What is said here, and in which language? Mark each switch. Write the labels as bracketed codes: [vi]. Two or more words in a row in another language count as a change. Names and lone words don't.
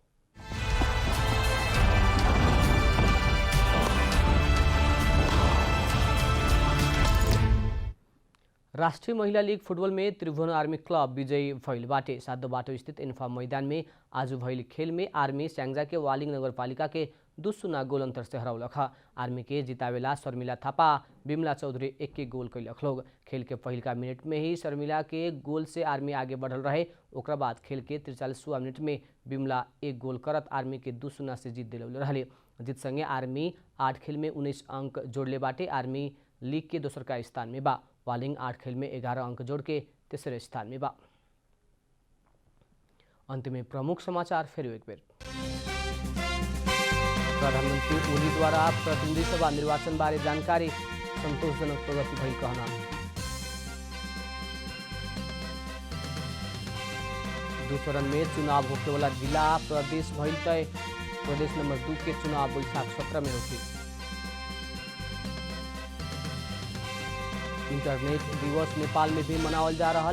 [bho] राष्ट्रीय महिला लीग फुटबॉल में त्रिभुवन आर्मी क्लब विजयी भइल बाटे। सातो बाटो स्थित इन्फा मैदान में आज भइल खेल में आर्मी स्याङ्जा के वालिङ नगरपालिका के 2-0 गोल अंतर से हरौलख। आर्मी के जितावेला शर्मिला थापा बिमला चौधरी एक गोल कैलक लोग। खेल के पहिलका मिनट में ही शर्मिला के गोल से आर्मी आगे बढ़ल रहे। ओकरा बाद खेल के 43वां मिनट में बिमला एक गोल करत आर्मी के 2-0 से जीत दिलौले रहे। जीत संगे आर्मी 8 खेल में 19 अंक जोड़ले बाटे। आर्मी लीग के दोसर का स्थान में बा। वालिङ 8 खेल में 11 अंक जोड़ के तेसरे स्थान में बा। अंत में प्रमुख समाचार फिर एक बेर। प्रधानमंत्री ओली द्वारा प्रतिनिधि सभा निर्वाचन बारे जानकारी संतोषजनक प्रगति भई कहना। दूसरन में चुनाव होने वाला जिला प्रदेश भइल तय। प्रदेश नंबर 2 के चुनाव वैशाख 17 में होगी। इंटरनेट दिवस नेपाल में भी मनावल जा रहा।